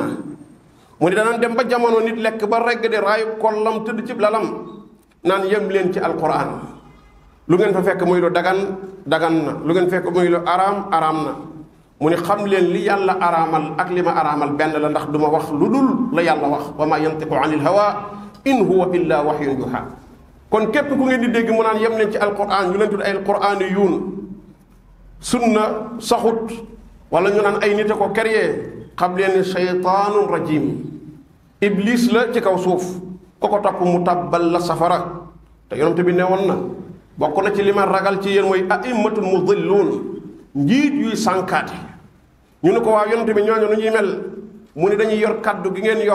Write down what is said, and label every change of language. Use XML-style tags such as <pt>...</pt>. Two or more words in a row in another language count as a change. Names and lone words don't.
<wo>mu ni danañ dem ba jamono nit lekk ba regg di raayu kollam tëdd ci lalam naan yem leen ci alquran. lu ngeen fa fekk muy lu dagan na lu ngeen fekk muy lu araam na. mu ni xam leen li yàlla araamal ak li ma araamal benn la ndax du ma wax lu dul la yàlla wax</wo> <ar>وما ينطق عن الهوى إن هو إلا وحي يوحى.</ar> <wo>kon képp ku ngeen di dégg mu naan yem nañ ci alquran ñu leen tudd ay alquraniyuun sunna saxut wala ñu naan ay nit a ko créé xam leen ni</wo> <ar>شيطان رجيم</ar> <wo>iblis la ci kaw suuf ko ko topp mu tabbal la safara te yonent bi ne woon na bokk na ci li ma ragal ci yéen mooy</wo> <ar>أئمة مضلون</ar> <wo>njiit yuy sànkaate ñu ne ko waaw yonent bi ñooñu nu ñuy mel mu ne dañuy yor kaddu gi ngeen</wo>